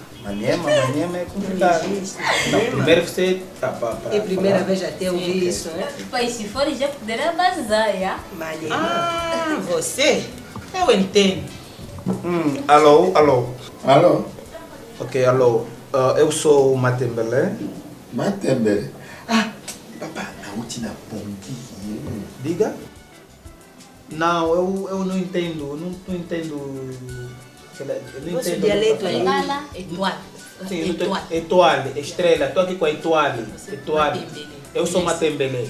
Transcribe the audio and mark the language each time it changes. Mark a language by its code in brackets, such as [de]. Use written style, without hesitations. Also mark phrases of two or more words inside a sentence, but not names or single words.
[pt] Maniema é complicado. Não, primeiro você tá É a primeira vez até ouvir isso, né? Pai, se for já poderá bazar, já? Maniema. Ah, você? Eu entendo. Alô? Alô? Ok, alô. Eu sou o Matembele. Matembele? Ah, papá, na última pontinha. Diga? Não, eu não entendo. Não entendo. Eu não Nosso entendo. dialeto é Lala. Sim, Etoile, estrela. Estou aqui com a Etoile. Eu sou Matembele.